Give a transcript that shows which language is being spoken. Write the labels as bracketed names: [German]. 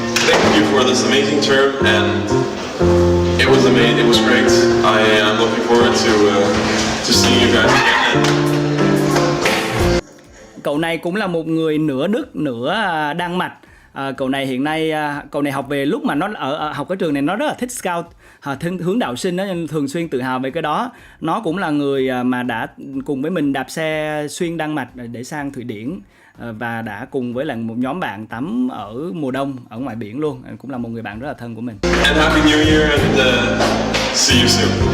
[English] Thank you for this amazing term, and it was amazing. It was great. I am looking forward to seeing you guys again. [Vietnamese] Cậu này cũng là một người nửa Đức nửa Đan Mạch. Cậu này hiện nay cậu này học về lúc mà nó học ở trường này nó rất là thích scout, hướng đạo sinh đó, nên thường xuyên tự hào về cái đó. Nó cũng là người mà đã cùng với mình đạp xe xuyên Đan Mạch để sang Thụy Điển, và đã cùng với lại một nhóm bạn tắm ở mùa đông ở ngoài biển luôn. Cũng là một người bạn rất là thân của mình. [English] And Happy New Year and see you soon.